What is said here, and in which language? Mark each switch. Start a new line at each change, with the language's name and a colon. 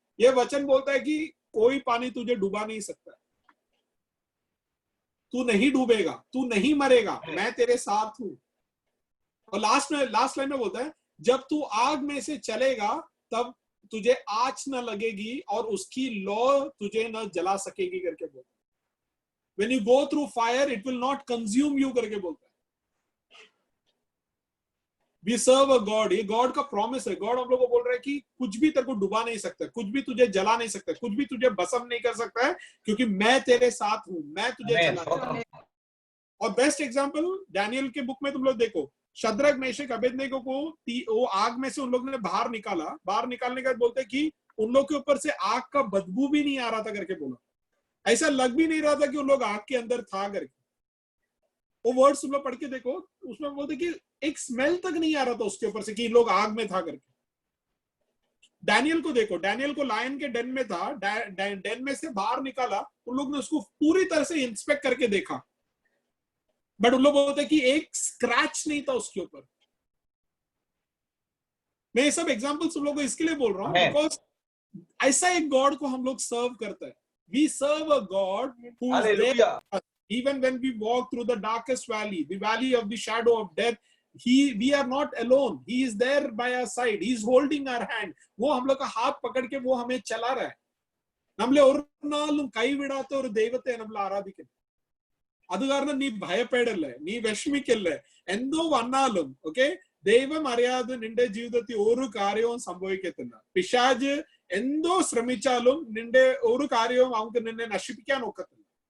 Hindi: ये वचन बोलता है कि कोई पानी तुझे डुबा नहीं सकता, तू नहीं डूबेगा, तू नहीं मरेगा, मैं तेरे साथ हूं। और लास्ट लाइन में बोलता है जब तू आग में से चलेगा तब तुझे आँच न लगेगी और उसकी लौ तुझे न जला सकेगी करके बोलता है।
English: When you go through fire, it will not consume you
Hindi: करके बोलता है।
English: We serve a God,
Hindi: ये गॉड का प्रॉमिस है। गॉड हम लोग को बोल रहा है कि कुछ भी तेरे को डुबा नहीं सकता, कुछ भी तुझे जला नहीं सकता, कुछ भी तुझे भस्म नहीं कर सकता है, क्योंकि मैं तेरे साथ हूं, मैं तुझे चलाऊंगा। और बेस्ट एग्जांपल डैनियल के बुक में तुम लोग देखो, शद्रक मेशक अबेदनेगो को वो आग में से उन लोगों ने बाहर निकाला। बाहर निकालने के बाद बोलते कि उन लोग के ऊपर से आग का बदबू भी नहीं आ रहा था करके बोला, ऐसा लग भी नहीं रहा था कि उन लोग आग के अंदर था करके। वो वर्ड्स तुम लोग पढ़ के देखो, उसमें बोलते कि एक स्मेल तक नहीं आ रहा था उसके ऊपर से कि लोग आग में था करके। डैनियल को देखो, डैनियल को लायन के डेन में था, डेन में से बाहर निकाला, उन लोग ने उसको पूरी तरह से इंस्पेक्ट करके देखा, बट उन लोग बोलते कि एक स्क्रैच नहीं था उसके ऊपर। मैं ये सब एग्जांपल्स तुम लोग को इसके लिए बोल रहा हूं बिकॉज ऐसा एक गॉड को हम लोग सर्व करते हैं।
English: We serve a God who is there even when we walk through the darkest valley, the valley of the shadow of death, we are not alone, he is there by our side, he is holding our hand।
Hindi: वो हम लोग का हाथ पकड़ के वो हमें चला रहा है।
Malayalam: നമ്മളെ ഒരു നാളും കൈവിടാത്ത ഒരു ദൈവത്തെ നമ്മൾ ആരാധിക്കുന്നു। അത് കാരണം നീ ഭയപ്പെടല്ലേ, നീ വിഷമിക്കല്ലേ, എന്തോ വന്നാലും ഓക്കെ, ദൈവം അറിയാതെ നിന്റെ ജീവിതത്തിൽ ഒരു കാര്യവും സംഭവിക്കത്തില്ല। പിശാച് എന്തോ ശ്രമിച്ചാലും നിന്റെ ഒരു കാര്യവും അവർക്ക് നിന്നെ നശിപ്പിക്കാൻ ഒക്കത്തില്ല।